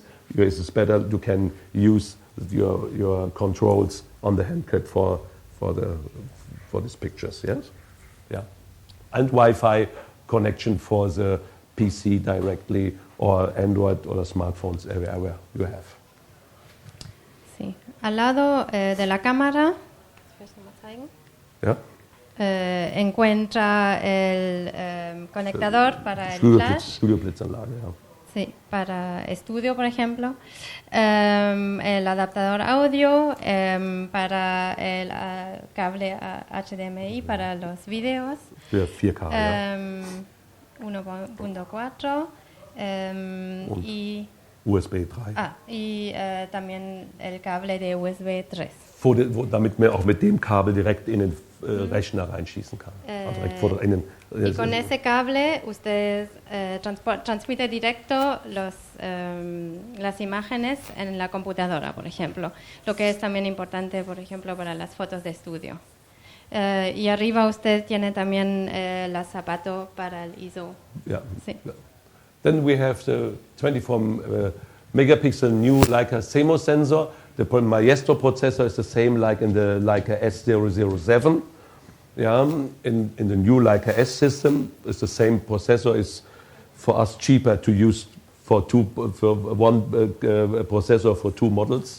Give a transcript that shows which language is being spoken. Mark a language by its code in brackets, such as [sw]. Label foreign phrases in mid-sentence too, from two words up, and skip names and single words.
[en] It's better you can use your controls on the hand grip for these pictures. Yes, yeah, and Wi-Fi connection for the PC directly or Android or smartphones everywhere you have. [es] Sí. Al lado de la cámara, [en] Yeah. [es] encuentra el conectador para el flash. [de] Studioblitzanlage, ja. [es] Sí, para estudio, por ejemplo. El adaptador audio para el cable HDMI para los videos. [de] Für 4K, ja. [es] 1.4 y USB 3. y también el cable de USB 3. [de] Damit man auch mit dem Kabel direkt in den Rechner reinschießen kann. Also direkt vor in den, [es] y con ese cable usted transmite directo las imágenes en la computadora, por ejemplo. Lo que es también importante, por ejemplo, para las fotos de estudio. Y arriba usted tiene también el zapato para el ISO. [en] Yeah. [es] Sí. [en] Then we have the 24 megapixel new Leica CMOS sensor. The Maestro processor is the same like in the Leica S007. Yeah, in the new Leica S system, it's the same processor. Is for us cheaper to use for one processor for 2 models.